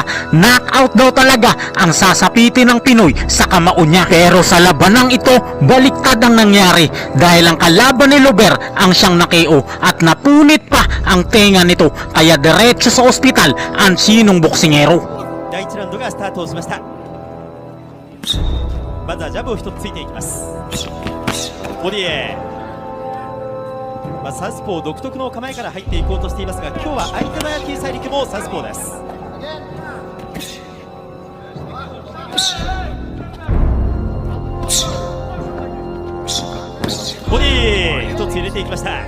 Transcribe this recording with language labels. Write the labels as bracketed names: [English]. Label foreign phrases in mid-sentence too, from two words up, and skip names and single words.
[Filipino] Knockout daw talaga ang sasapitin ng Pinoy sa kamao niya. Pero sa labanang ito, baliktad ang nangyari dahil ang kalaban ni Lober ang siyang nakeo at napunit pa ang tenga nito. Kaya diretso sa ospital ang sinong boksingero. [Japanese] 第1ラウンドがスタートをしました。まずはジャブを一つついていきます。ボディへ、サウスポー独特の構えから入っていこうとしていますが、今日は相手の野球大陸もサウスポーです。ボディ一つ入れていきました。